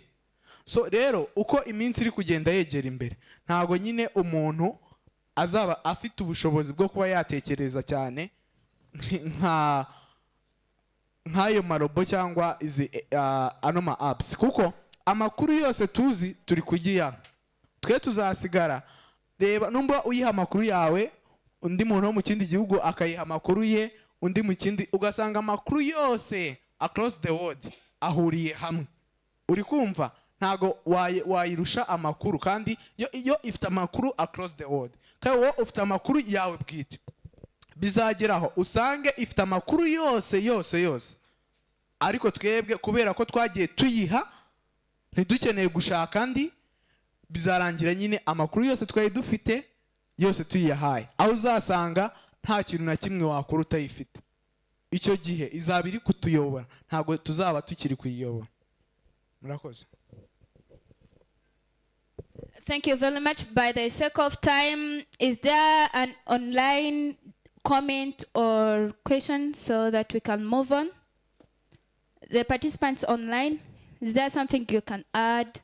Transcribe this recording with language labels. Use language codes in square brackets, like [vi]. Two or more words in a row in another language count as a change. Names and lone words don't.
[rw] So rero uko iminsi iri kugenda yegera imbere, ntago nyine umuntu azaba afite ubushobozi bwo kuba yatekereza cyane nk'ayo marobo cyangwa izi anoma apps, kuko amakuru yose tuzi turi kugiya. Twe tuzasigara reba numba uyiha amakuru yawe, undi muntu wo mu kindi gihugu akayiha amakuru ye, undi mu kindi, ugasanga amakuru yose [en] across the world [rw] ahuriye hamwe. Uri kumva ntago wayirusha amakuru, kandi yo ifite amakuru [en] across the world. [rw] Kandi wowe ufite amakuru yawe bwite, bizageraho usange ifite amakuru yose. Ariko twebwe kubera ko twagiye tuyiha ntidukeneye gushaka andi, bizarangira nyine amakuru yose twari dufite yose tuyihaye, aho uzasanga nta kintu na kimwe wakora utayifite. Icyo gihe izaba iri kutuyobora, ntabwo tuzaba tukiri kuyiyobora. Murakoze. [en] Thank you very much. By the sake of time, is there an online comment or question so that we can move on? The participants online, is there something you can add?